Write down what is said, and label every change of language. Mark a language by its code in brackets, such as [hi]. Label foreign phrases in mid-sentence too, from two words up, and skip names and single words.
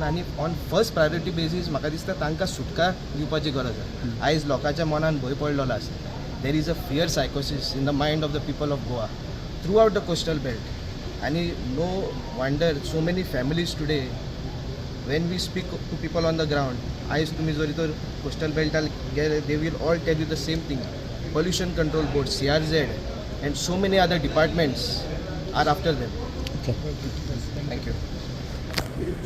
[kok] आणि [en] on first priority basis [kok] म्हाका दिसता तांकां सुटका दिवपाची गरज आसा. आयज लोकांच्या मनान भंय पडलेलो आसा. [en] There is a fear psychosis in the mind of the people of Goa throughout the coastal belt. And no wonder so many families today, when we speak to people on the ground, [kok] आयज तुमी जरी तर coastal belt गेले, [en] they will all tell you the same thing. Pollution Control Board, CRZ, and so many other departments are after them. Okay. Thank you.